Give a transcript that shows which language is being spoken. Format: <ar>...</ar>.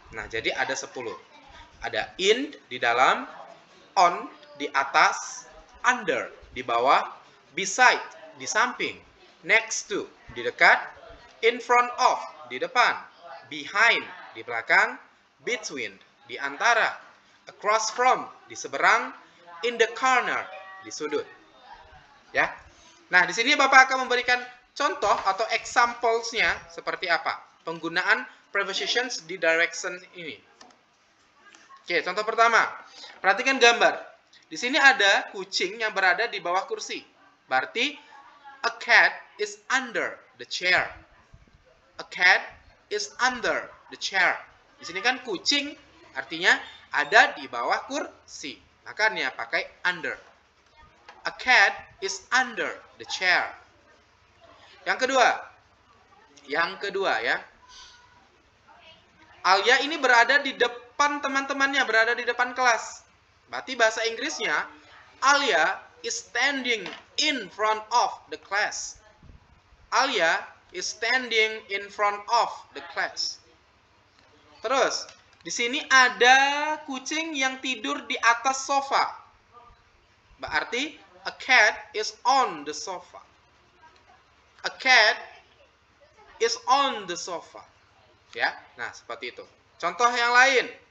<id>Nah, jadi ada 10. Ada in di dalam, on di atas, under di bawah, beside di samping, next to di dekat, in front of di depan, behind di belakang, between di antara, across from di seberang, in the corner di sudut. Ya. Nah, di sini Bapak akan memberikan contoh atau examples-nya seperti apa penggunaan prepositions di direction ini. Oke, contoh pertama. Perhatikan gambar. Di sini ada kucing yang berada di bawah kursi.</id> <en>Berarti a cat is under the chair. A cat is under the chair.</en> <id>Di sini kan kucing artinya ada di bawah kursi. Makanya pakai</id> <en>under. A cat is under the chair.</en> <id>Yang kedua ya. Alia ini berada di depan teman-temannya, berada di depan kelas. Berarti bahasa Inggrisnya,</id> <en>Alia is standing in front of the class. Alia is standing in front of the class.</en> <id>Terus, di sini ada kucing yang tidur di atas sofa.</id> <en>Berarti a cat is on the sofa. A cat is on the sofa.</en> <id>Ya, nah seperti itu. Contoh yang lain.</id>